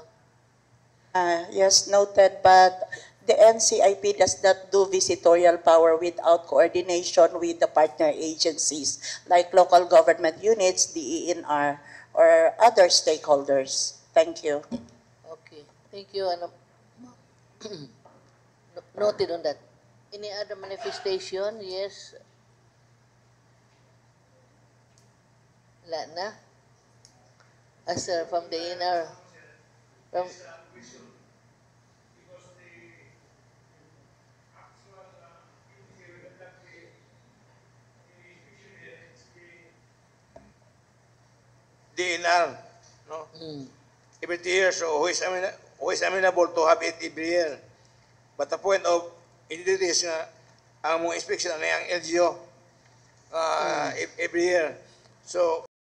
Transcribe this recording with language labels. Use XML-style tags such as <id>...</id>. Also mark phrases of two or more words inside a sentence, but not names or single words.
<en>Yes, noted, but the NCIP does not do visitorial power without coordination with the partner agencies like local government units, DENR, or other stakeholders. Thank you. okay. Thank you. Noted on that. Any other manifestation? Yes.</en> <tl>Wala na?</tl> <en>Sir, from the NR. From, DNR, no? Every year, so who is amenable to have it every year? But the point of it is</en> <tl>ang mga inspection na yung</tl> <en>LGO every year. So</en>